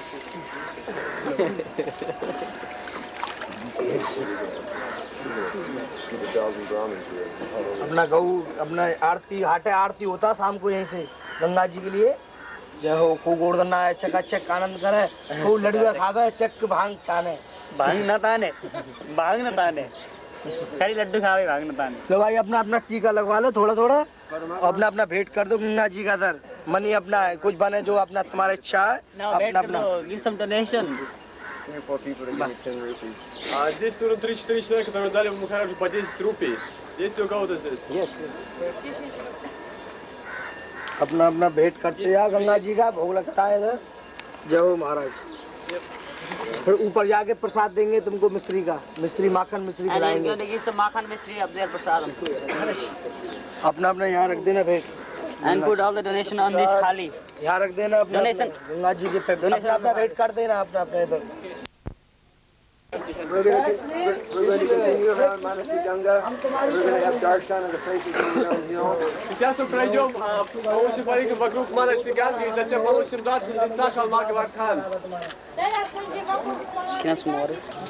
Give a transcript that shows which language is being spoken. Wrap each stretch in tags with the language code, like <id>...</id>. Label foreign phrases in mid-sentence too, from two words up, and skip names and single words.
<hi>अपना गऊ अपना आरती हाटे आरती होता शाम को यहीं से गंगा जी के लिए जो को गोवर्धना है चकाचक आनंद करे खूब लड्डू खावे चक भांग ताने भांग न ताने खाली लड्डू खावे भांग न ताने। लो भाई अपना अपना टीका लगवा लो थोड़ा थोड़ा अपना अपना भेंट कर दो गंगा जी का दर मनी अपना है कुछ बने जो अपना तुम्हारा इच्छा है अपना अपना</hi> <en>give some donation.</en> <ru>Здесь тут 3-4 человека, которые дали Махараджу по 10 рупий. Есть ли у кого-то здесь?</ru> <hi>अपना अपना भेंट करते जाओ गंगा जी का भोग लगता है इधर जय हो महाराज फिर ऊपर जाके प्रसाद देंगे तुमको मिस्त्री का मिस्त्री माखन मिस्त्री खिलाएंगे</hi> <en>give some</en> <hi>माखन मिश्री</hi> <en>of their prasad</en> <hi>अपना अपना यहाँ रख देना भेंट</hi> <en>and put all the donation on this थाली।</en> <hi>यहाँ रख देना अपना Donation. गंगा जी के पे अपना अपना भेंट कर देना अपना अपना इधर</hi> <en>We're going to continue around Manasi Ganga. We're going to have darshan of the places around the hill.</en> <ru>Сейчас мы пройдем, получим парикраму вокруг Манаси Ганги, и затем получим дальше лица холма Govardhana.</ru> <pl>Teraz będzie wokół</pl> <en>Can I have some water?</en>